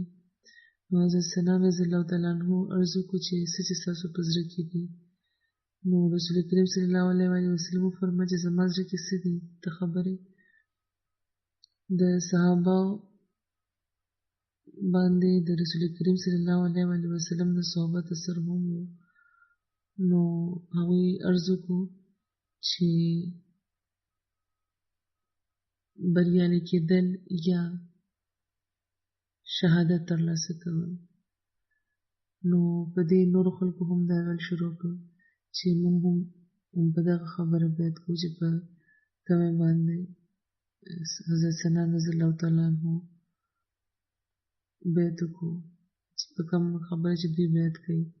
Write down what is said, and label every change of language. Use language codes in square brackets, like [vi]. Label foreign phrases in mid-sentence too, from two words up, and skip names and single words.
[ps] نو حضرت سنان [ar] رضی الله تعالی عنه [ps] عرض وکړو چې څه چې ستاسو په زړه کې دي. نو رسول کریم [ar] صلی الله علیه وسلم [ps] وفرمیل چې زما زړه کې څه دي ته خبرې. د صحابه باندې د رسول کریم [ar] صلی الله علیه وسلم [ps] د صحبت اثر هم و. نو هغوی عرض وکړو چې بریالي کېدل یا شهادت ترلاسه کول. نو په دې نورو خلکو هم دا ویل شروع کړ چې موږ هم په دغه خبره بیعت کوو چې په کومې باندې حضرت سنان [ar] رضی الله تعالی عنه [ps] بیعت وکړو چې په کومه خبره چې دوی بیعت کوي.